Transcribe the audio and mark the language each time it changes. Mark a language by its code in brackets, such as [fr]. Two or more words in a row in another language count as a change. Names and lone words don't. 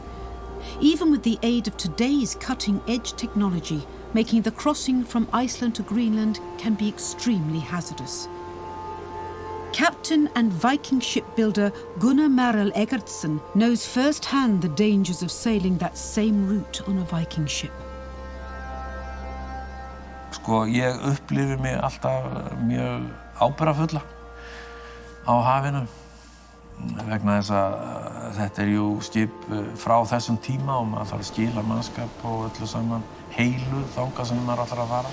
[en] Even with the aid of today's cutting-edge technology, making the crossing from Iceland to Greenland can be extremely hazardous. captain and Viking shipbuilder Gunnar Eiriks-son knows firsthand the dangers of sailing that same route on a Viking ship. [is] Sko, ég upplifi mig alltaf mjög ábyrgðarfulla á hafinu vegna þess að þetta jú skip frá þessum tíma og maður þarf að skila mannskap og öllu saman heilu þangað sem maður ætlar að fara.